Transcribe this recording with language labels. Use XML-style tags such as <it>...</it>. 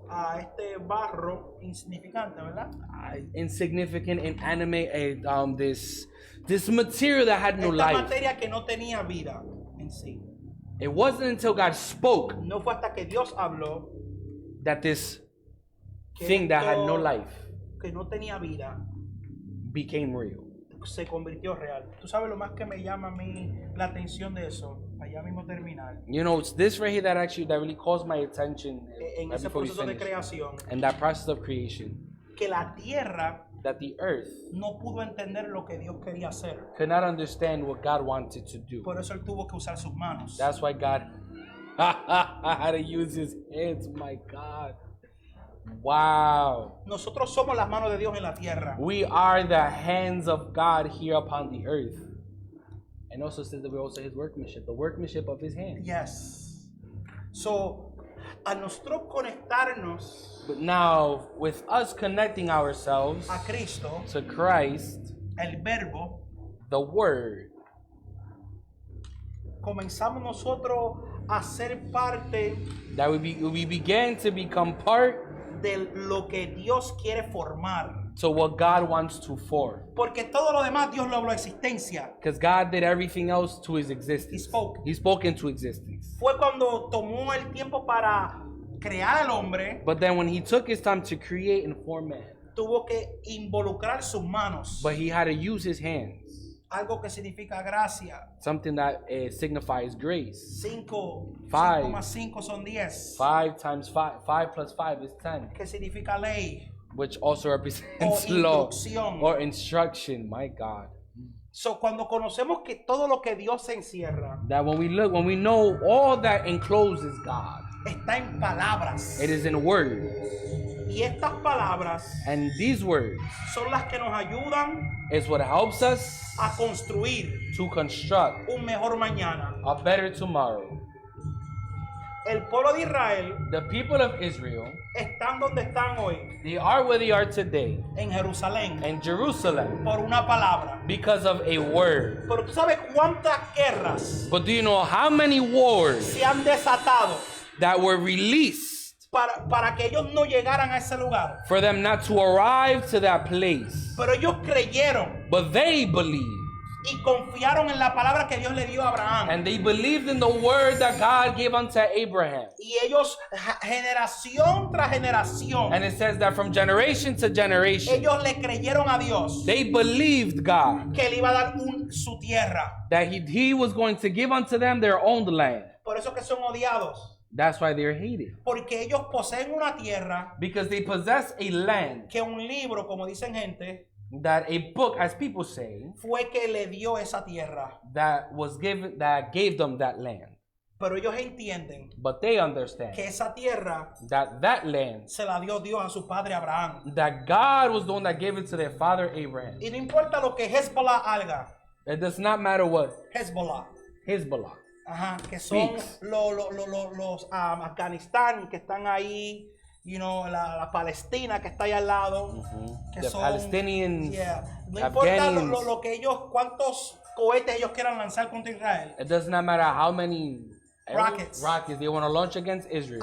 <es>a este barro insignificante, ¿verdad?</es> <en>Insignificant, inanimate, this material that had no</en> <es>Esta</es> <en>life.</en> <es>materia que no tenía vida en sí.</es> <en>It wasn't until God spoke</en> <es>No fue hasta que Dios habló</es> <en>that this</en> <es>que</es> <en>thing that had no</en> <es>esto</es> <en>life</en> <es>que no tenía vida</es> <en>became real.</en> <es>se convirtió real. Tú sabes lo más que me llama a mí la atención de eso, allá mismo terminar,</es> <en>You know, it's this right here that really calls my attention</en> <es>en</es> <en>right</en> <es>ese</es> <en>before we</en> <es>proceso de</es> <en>finish.</en> <es>creación,</es> <en>And that process of creation,</en> <es>que la tierra</es> <en>that the earth</en> <es>no pudo entender lo que Dios quería hacer.</es> <en>could not understand what God wanted to do.</en> <es>Por eso él tuvo que usar sus manos.</es> <en>That's why God had to use his hands. My God. Wow.</en> <es>Nosotros somos las manos de Dios en la tierra.</es> <en>We are the hands of God here upon the earth. And also says that we're also his workmanship, the workmanship of his hands. Yes. So,</en> <es>a nosotros conectarnos</es> <en>But now, with us connecting ourselves</en> <es>a Cristo,</es> <en>to Christ,</en> <es>el Verbo,</es> <en>the Word,</en> <es>comenzamos nosotros a ser parte</es> <en>that we began to become part</en> <es>de lo que Dios quiere formar.</es> <en>to what God wants to form.</en> <es>Porque todo lo demás Dios lo habló a existencia.</es> <en>Because God did everything else to his existence. He spoke. He spoke into existence.</en> <es>Fue cuando tomó el tiempo para crear al hombre,</es> <en>But then when he took his time to create and form man,</en> <es>tuvo que involucrar sus manos.</es> <en>but he had to use his hands,</en> <es>Algo que significa gracia.</es> <en>something that signifies grace.</en> <es>5</es> <en>Five.</en> <es>más 5 son 10.</es> <en>5 times 5, 5 plus 5 is 10,</en> <es>Que significa ley.</es> <en>which also represents</en> <es>O</es> <en>law</en> <es>instrucción.</es> <en>or instruction. My God.</en> <es>So, cuando conocemos que todo lo que Dios encierra</es> <en>That when we know all that encloses God,</en> <es>está en palabras.</es> <en>it is in words.</en> <es>Y estas palabras</es> <en>And these words</en> <es>son las que nos ayudan</es> <en>is what helps us</en> <es>a construir</es> <en>to construct</en> <es>un mejor mañana.</es> <en>a better tomorrow.</en> <es>El pueblo de Israel</es> <en>The people of Israel,</en> <es>están donde están hoy,</es> <en>they are where they are today</en> <es>en Jerusalén,</es> <en>in Jerusalem</en> <es>por una palabra.</es> <en>because of a word.</en> <es>Pero tú sabes cuántas guerras</es> <en>But do you know how many wars</en> <es>se han desatado</es> <en>that were released</en> <es>para que ellos no llegaran a ese lugar?</es> <en>for them not to arrive to that place?</en> <es>Pero ellos creyeron</es> <en>But they believed,</en> <es>y confiaron en la palabra que Dios le dio a Abraham.</es> <en>and they believed in the word that God gave unto Abraham.</en> <es>Y ellos, generación tras generación,</es> <en>And it says that from generation to generation,</en> <es>ellos le creyeron a Dios</es> <en>they believed God,</en> <es>que le iba a dar su tierra.</es> <en>that he was going to give unto them their own land.</en> <es>Por eso que son odiados.</es> <en>That's why they're hated.</en> <es>Porque ellos poseen una tierra</es> <en>Because they possess a land</en> <es>que un libro, como dicen gente,</es> <en>that a book, as people say,</en> <es>fue que le dio esa tierra.</es> <en>that gave them that land.</en> <es>Pero ellos entienden</es> <en>But they understand</en> <es>que esa tierra</es> <en>that land,</en> <es>se la dio Dios a su padre Abraham.</es> <en>that God was the one that gave it to their father Abraham.</en> <es>Y no importa lo que Hezbollah haga,</es> <en>It does not matter what</en> <es>Hezbollah,</es> <en>Hezbollah,</en> <es>ajá, que son</es> <en>Speaks.</en> <es>los Afganistán que están ahí, la Palestina que está ahí al lado, que</es> <en>the</en> <es>son,</es> <en>Palestinians,</en> <es>yeah. No importa</es> <en>Afghanians.</en> <es>lo que ellos, cuántos cohetes ellos quieran lanzar contra Israel.</es> <en>It does not matter how many Rockets. they want to launch against Israel.</en>